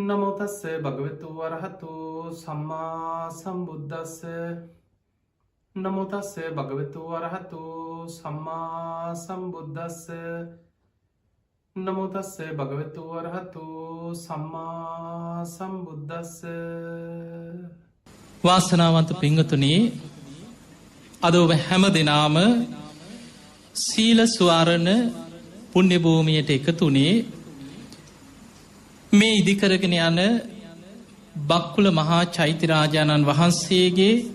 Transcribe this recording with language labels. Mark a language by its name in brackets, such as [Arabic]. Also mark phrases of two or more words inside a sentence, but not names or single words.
[Pali] නමෝ තස්ස භගවතු වරහතු සම්මා සම්බුද්දස්ස නමෝ තස්ස භගවතු වරහතු සම්මා සම්බුද්දස්ස නමෝ තස්ස භගවතු වරහතු සම්මා සම්බුද්දස්ස. [Sinhala] වාසනාවන්ත පිංගතුනි, අද ඔබ හැම දෙනාම සීල ස්වාරණ පුණ්‍ය භූමියට එකතුනේ මේ ඉදිකරගෙන යන බක්කුල මහා චෛත්‍යරාජාණන් වහන්සේගේ